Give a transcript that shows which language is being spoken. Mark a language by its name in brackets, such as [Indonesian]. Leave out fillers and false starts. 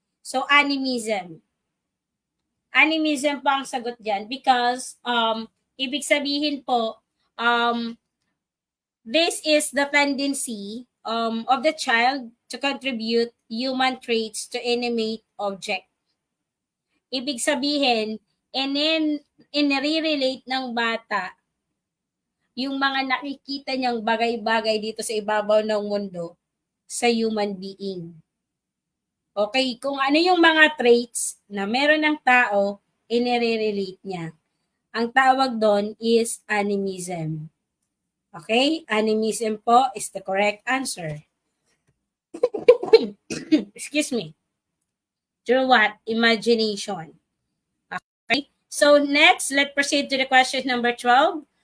[English] So, animism. Animism [Filipino] pa ang sagot dyan [English] because [Filipino] ibig sabihin po, [English] this is the tendency of the child to contribute human traits to animate object. [Filipino] Ibig sabihin, inire-relate ng bata yung mga nakikita niyang bagay-bagay dito sa ibabaw ng mundo sa human being. Okay, kung ano yung mga traits na meron ng tao, inire-relate niya. Ang tawag doon [English] is animism. Okay, animism po is the correct answer. Excuse me. Through what? Imagination. Okay, so next, let's proceed to the question number 12.